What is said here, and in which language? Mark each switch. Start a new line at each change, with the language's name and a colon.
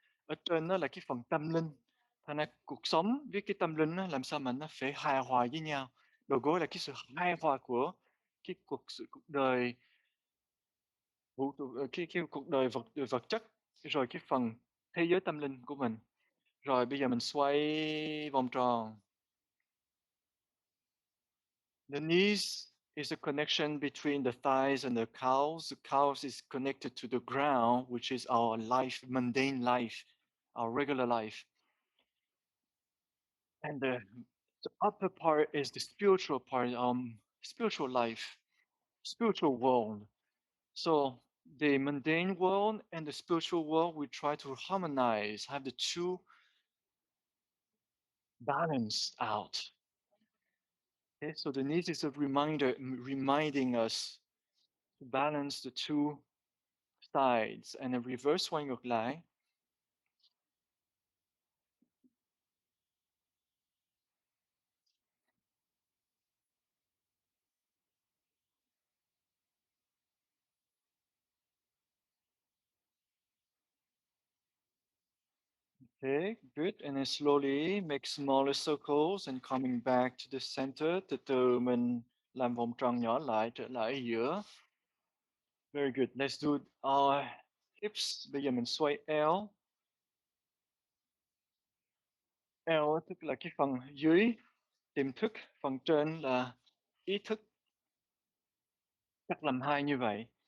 Vietnamese: Ở trên nó là cái phần tâm linh. Thành ra cuộc sống với cái tâm linh á, làm sao mà nó phải hài hòa với nhau. Đầu gối là cái sự hài hòa của cái cuộc đời cái cuộc đời vật chất, rồi cái phần thế giới tâm linh của mình. Rồi bây giờ mình xoay vòng tròn.
English: The knees is a connection between the thighs and the calves. The calves is connected to the ground, which is our life, mundane life, our regular life. And the upper part is the spiritual part, spiritual life, spiritual world. So the mundane world and the spiritual world, we try to harmonize, have the two balanced out. Okay, so the knees is a reminder, reminding us to balance the two sides and a reverse
Vietnamese: xoay ngược lại.
English: Okay, good. And then slowly make smaller circles and coming back to the center.
Vietnamese: Từ từ mình làm vòng tròn nhỏ lại trở lại ở giữa.
English: Very good. Let's do our hips.
Vietnamese: Bây giờ mình xoay eo. Eo tức là cái phần dưới tiềm thức, phần trên là ý thức, cắt làm hai như vậy.